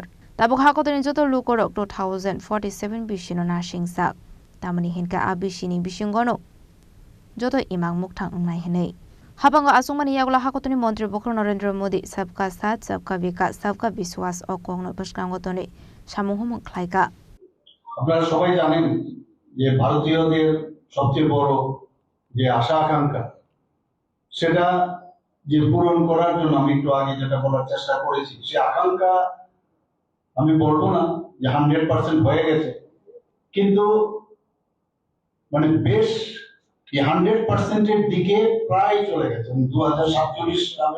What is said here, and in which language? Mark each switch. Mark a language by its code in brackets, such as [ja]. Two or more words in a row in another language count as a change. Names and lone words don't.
[trp] Tabuk Hakoton Joto Luko Rok 2047 Bishino Nashing Sak. Tamani Hinka Abishini Bishingono. Joto Imang Muktang Nahene. Habango Asumani Yagla Hakotoni Montri Bokro Narendra Modi [hi] सबका साथ सबका विकास सबका विश्वास [trp] Okong Bushkangotoni Shamuhum Klaika. [bn] যে ভারতীয়দের সবচেয়ে বড় যে আশা আকাঙ্ক্ষা সেটা যে পূরণ করার জন্য আমি একটু আগে যেটা বলার চেষ্টা করেছি সেই আকাঙ্ক্ষা আমি বলবো না যে 100% হয়ে গেছে কিন্তু মানে বেশ এই 100% এর দিকে প্রায় চলে গেছে 2047 সালে